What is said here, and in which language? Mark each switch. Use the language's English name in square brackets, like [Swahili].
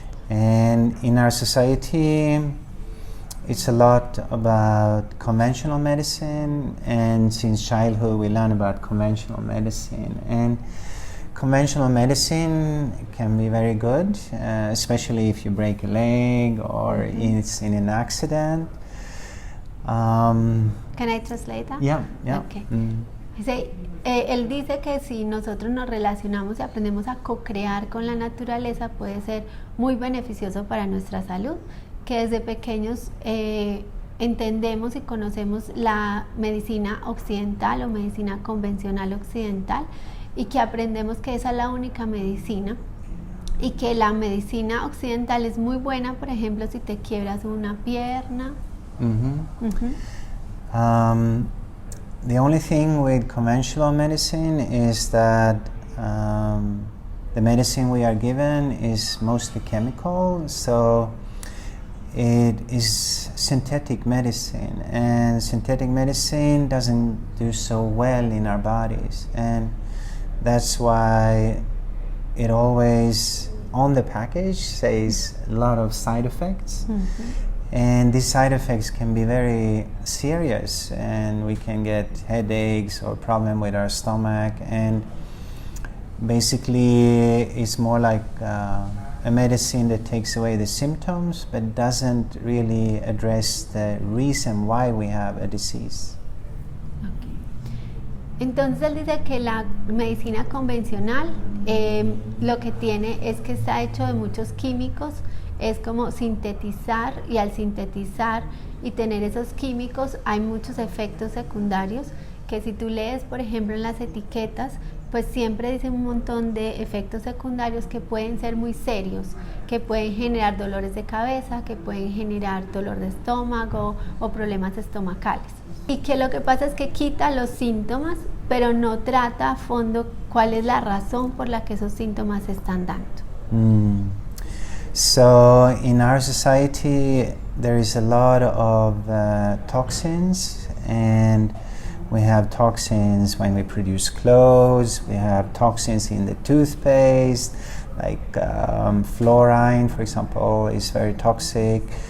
[English] And in our society, it's a lot about conventional medicine, and since childhood we learn about conventional medicine. And conventional medicine can be very good, especially if you break a leg or it's in an accident. Can I translate that? Yeah. Okay. [Spanish] Él dice que si nosotros nos relacionamos y aprendemos a co-crear con la naturaleza puede ser muy beneficioso para nuestra salud, que desde pequeños entendemos y conocemos la medicina occidental o medicina convencional occidental y que aprendemos que esa es la única medicina y que la medicina occidental es muy buena, por ejemplo, si te quiebras una pierna. [English] The only thing with conventional medicine is that the medicine we are given is mostly chemical, so it is synthetic medicine, and synthetic medicine doesn't do so well in our bodies, and that's why it always on the package says a lot of side effects. And these side effects can be very serious, and we can get headaches or problem with our stomach, and basically it's more like a medicine that takes away the symptoms but doesn't really address the reason why we have a disease. Okay. [Spanish] Entonces él dice que la medicina convencional lo que tiene es que está hecho de muchos químicos, es como sintetizar, y al sintetizar y tener esos químicos hay muchos efectos secundarios que si tú lees por ejemplo en las etiquetas pues siempre dicen un montón de efectos secundarios que pueden ser muy serios, que pueden generar dolores de cabeza, que pueden generar dolor de estómago o problemas estomacales. Y que lo que pasa es que quita los síntomas, pero no trata a fondo cuál es la razón por la que esos síntomas se están dando. [English] So in our society there is a lot of toxins, and we have toxins when we produce clothes, we have toxins in the toothpaste, like fluorine, for example, is very toxic.